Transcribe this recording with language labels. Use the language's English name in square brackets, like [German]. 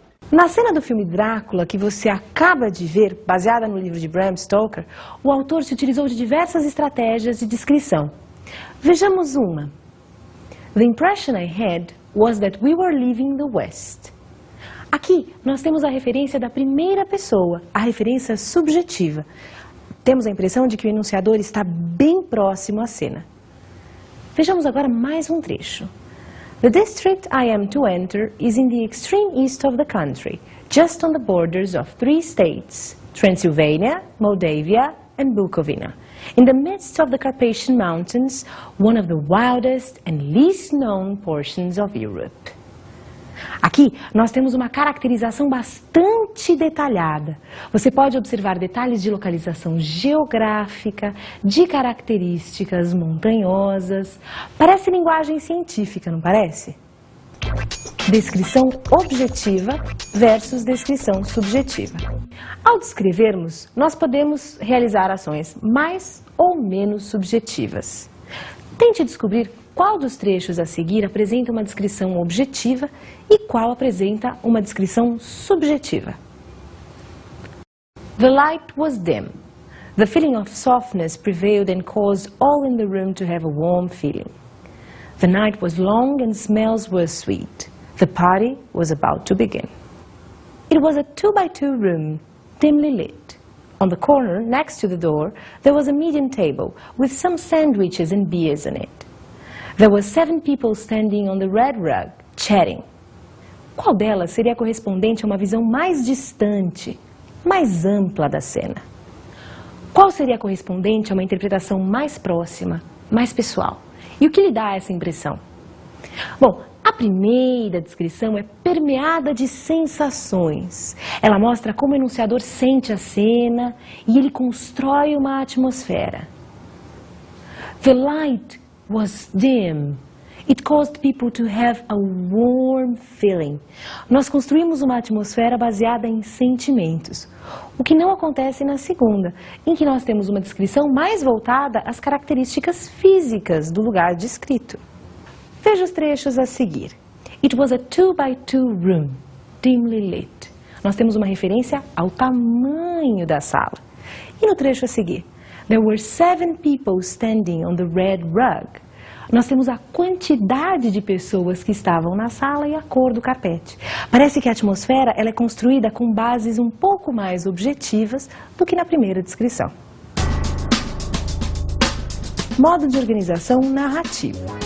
[Portuguese] Na cena do filme Drácula, que você acaba de ver, baseada no livro de Bram Stoker, o autor se utilizou de diversas estratégias de descrição. Vejamos uma. [English] The impression I had was that we were leaving the West. [Portuguese] Aqui, nós temos a referência da primeira pessoa, a referência subjetiva. Temos a impressão de que o enunciador está bem próximo à cena. Vejamos agora mais um trecho. [English] The district I am to enter is in the extreme east of the country, just on the borders of 3 states, Transylvania, Moldavia, and Bukovina, in the midst of the Carpathian Mountains, one of the wildest and least known portions of Europe. [Portuguese] Aqui nós temos uma caracterização bastante detalhada. Você pode observar detalhes de localização geográfica, de características montanhosas. Parece linguagem científica, não parece? Descrição objetiva versus descrição subjetiva. Ao descrevermos, nós podemos realizar ações mais ou menos subjetivas. Tente descobrir qual dos trechos a seguir apresenta uma descrição objetiva e qual apresenta uma descrição subjetiva. [English] The light was dim. The feeling of softness prevailed and caused all in the room to have a warm feeling. The night was long and smells were sweet. The party was about to begin. It was a 2-by-2 room, dimly lit. On the corner, next to the door, there was a median table with some sandwiches and beers on it. There were 7 people standing on the red rug, chatting. [Portuguese] Qual delas seria correspondente a uma visão mais distante, mais ampla da cena? Qual seria correspondente a uma interpretação mais próxima, mais pessoal? E o que lhe dá essa impressão? Bom, a primeira descrição é permeada de sensações. Ela mostra como o enunciador sente a cena e ele constrói uma atmosfera. [English] The light was dim. It caused people to have a warm feeling. [Portuguese] Nós construímos uma atmosfera baseada em sentimentos, o que não acontece na segunda, em que nós temos uma descrição mais voltada às características físicas do lugar descrito. Veja os trechos a seguir. [English] It was a 2-by-2 room, dimly lit. [Portuguese] Nós temos uma referência ao tamanho da sala. E no trecho a seguir, [English] there were 7 people standing on the red rug. [Portuguese] Nós temos a quantidade de pessoas que estavam na sala e a cor do carpete. Parece que a atmosfera ela é construída com bases um pouco mais objetivas do que na primeira descrição. Modo de organização narrativa.